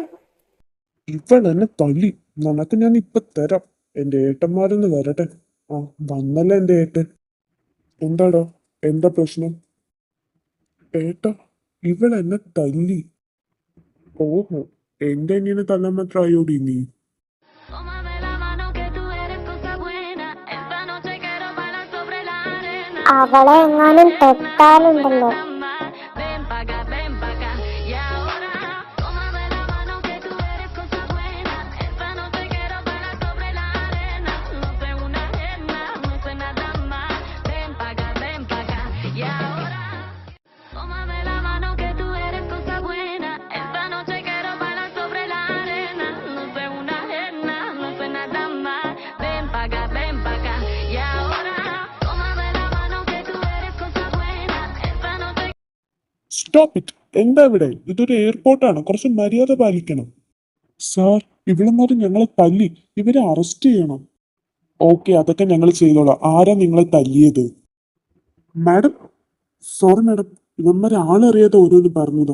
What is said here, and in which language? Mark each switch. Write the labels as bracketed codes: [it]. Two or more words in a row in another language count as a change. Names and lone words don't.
[ml] ഇവൾ എന്നെ തല്ലി. നിനക്ക് ഞാൻ ഇപ്പൊ തരാം. എന്റെ ഏട്ടന്മാരൊന്ന് വരട്ടെ. ആ, വന്നല്ലേ എന്റെ ഏട്ടൻ. എന്താടോ, എന്താ പ്രശ്നം? ഏട്ടാ, ഇവൾ എന്നെ തല്ലി. ഓഹോ, എന്റെ അനിയനെ തല്ലാൻ മാത്രം ആയോടി നീ? [es] Tómame la mano que tú eres cosa buena. Esta noche quiero bailar sobre la arena. [ml] അവളെ എങ്ങാനും തൊട്ടാലുണ്ടല്ലോ. [es] Nada más. Ven pa' acá, ven pa' acá. Y ahora, tómame la mano que tú eres cosa buena. Esta noche quiero bailar sobre la arena. No sé una arena, no sé nada más. Ven pa' acá, ven pa' acá. Y ahora, tómame la mano que tú eres cosa buena. Esta noche quiero bailar sobre la arena. No sé una arena, no sé nada más. Ven pa' acá, ven pa' acá. Y ahora, tómame la mano que tú eres cosa buena. Esta noche. [en] stop it. [ml] എന്താ ഇവിടെ? ഇതൊരു എയർപോർട്ടാണ്, കുറച്ച് മര്യാദ പാലിക്കണം. സാർ, ഇവളന്മാര് ഞങ്ങളെ തല്ലി. ഇവരെ അറസ്റ്റ് ചെയ്യണം. ഓക്കെ, അതൊക്കെ ഞങ്ങൾ ചെയ്തോളാം. ആരാ നിങ്ങളെ തല്ലിയത്? മാഡം, സോറി മാഡം, ഇവന്മാരെ ആളറിയാതെ ഓരോന്ന് പറഞ്ഞതോ.